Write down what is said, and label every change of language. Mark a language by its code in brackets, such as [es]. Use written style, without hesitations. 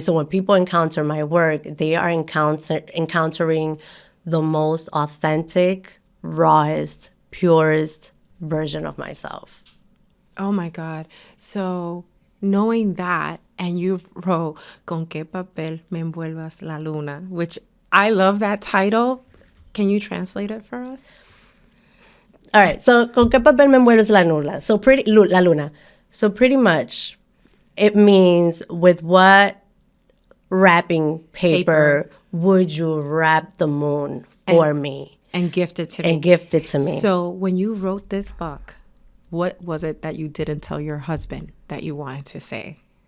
[en] So when people encounter my work, they are encountering the most authentic, rawest, purest version of myself. Oh my God. So knowing that, and you wrote Con qué papel me envuelvas la luna, which I love that title. Can you translate it for us? All right, so [es] ¿con qué papel me envuelves la luna? La luna. [en] So pretty much, it means with what wrapping paper would you wrap the moon for me? And gift it to me. And gift it to me. So when you wrote this book, what was it that you didn't tell your husband that you wanted to say?